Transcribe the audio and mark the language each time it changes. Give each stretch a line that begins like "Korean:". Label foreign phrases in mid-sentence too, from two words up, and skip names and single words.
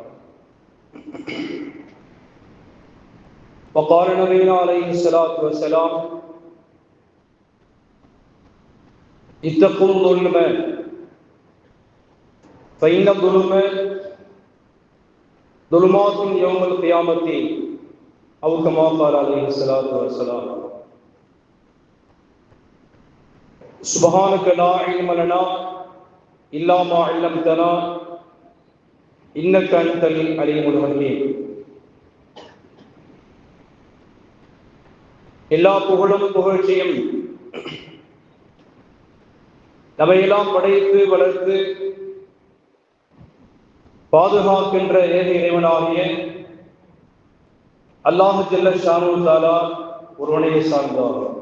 Arabic: وقال نبينا عليه الصلاة والسلام اتقوا الظلم فإن الظلم ظلمات يوم القيامة أو كما قال عليه الصلاة والسلام. سبحانك لا علم لنا إلا ما علمتنا إنك أنت العليم الحكيم.
Tamil: எல்லா புகழும் புகழ்ச்சியும் நம்மையெல்லாம் படைத்து வளர்த்து பாதுகாக்கின்ற ஏக இறைவனாகிய அல்லாஹ்
Arabic: جل شأنه تعالى
Tamil: ஒருவனையே சார்ந்தார்.